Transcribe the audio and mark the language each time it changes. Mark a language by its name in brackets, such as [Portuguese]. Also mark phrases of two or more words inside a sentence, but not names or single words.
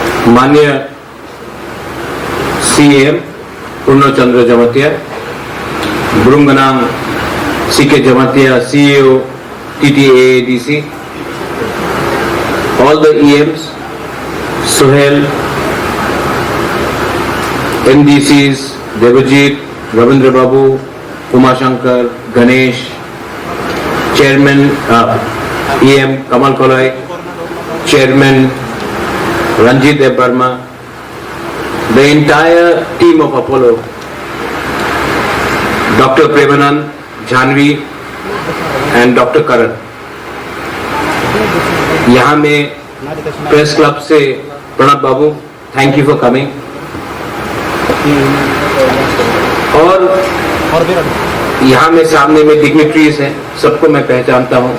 [Hindi] माननीय सीएम पूर्णचंद्र जमातिया, ब्रुंगनांग सीके जमातिया, CEO TTAADC, [English] all the EMs, Suhail, NDCs, Devajit, Ravindra Babu, Uma Shankar, Ganesh, Chairman EM Kamal Kolai, Chairman Ranjit Dev Burma, the entire team of Apollo, Dr. Premanand, Janvi and Dr. Karan. [Hindi] यहाँ में प्रेस क्लब से प्रणब बाबू, [English] thank you for coming. [Hindi] और यहाँ में सामने में डिग्निटरीज हैं, सबको मैं पहचानता हूँ।